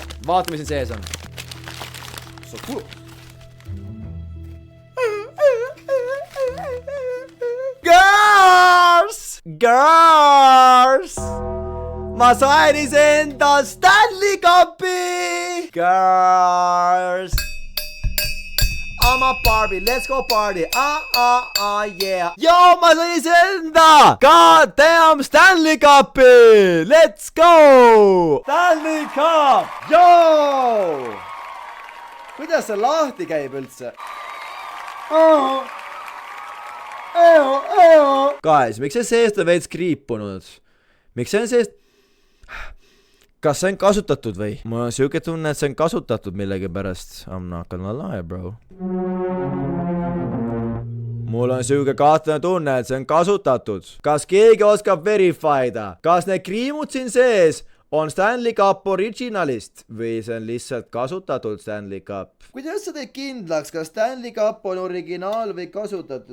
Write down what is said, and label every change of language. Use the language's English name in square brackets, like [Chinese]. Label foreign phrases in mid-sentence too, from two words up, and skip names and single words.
[Estonian] Vaata, mis siin sees on. Girls! Ma sain iseenda Stanley Cupi! Girls! [English] I'm a Barbie, let's go party! [Estonian] Yeah! Yo, ma sain iseenda! [English] God damn Stanley Cupi! Let's go! Stanley Cup! Yo! [Estonian] Kuidas see lahti käib üldse? Guys, miks see seest on veits kriipunud? Miks see on seest? Kas see on kasutatud või? Mul on siuke tunne, et see on kasutatud millegi pärast. [English] I'm not gonna lie, bro. [Estonian] Mul on siuke kahtlane tunne, et see on kasutatud. Kas keegi oskab verify'da? Kas need kriimud siin sees on Stanley Cup originalist või see on lihtsalt kasutatud Stanley Cup? Kuidas sa teed kindlaks, kas Stanley Cup on originaal või kasutatud?